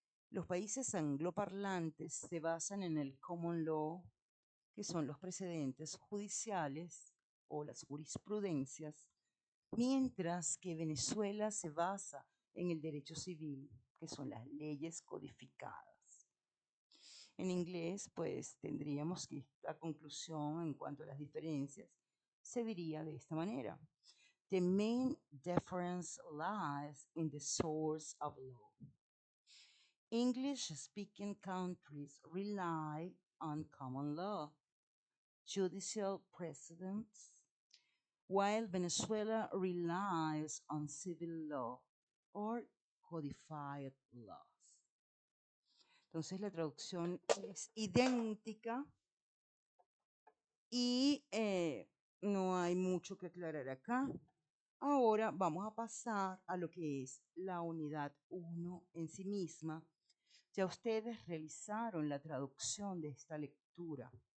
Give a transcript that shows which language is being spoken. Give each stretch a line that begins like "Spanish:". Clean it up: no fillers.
Spanish: Los países angloparlantes se basan en el common law, que son los precedentes judiciales o las jurisprudencias, mientras que Venezuela se basa en el derecho civil, que son las leyes codificadas. En inglés, pues tendríamos que esta conclusión en cuanto a las diferencias se diría de esta manera.
English: The main difference lies in the source of law. English-speaking countries rely on common law, judicial precedents, while Venezuela relies on civil law or codified laws.
Spanish: Entonces la traducción es idéntica y no hay mucho que aclarar acá. Ahora vamos a pasar a lo que es la unidad 1 en sí misma. Ya ustedes realizaron la traducción de esta lectura.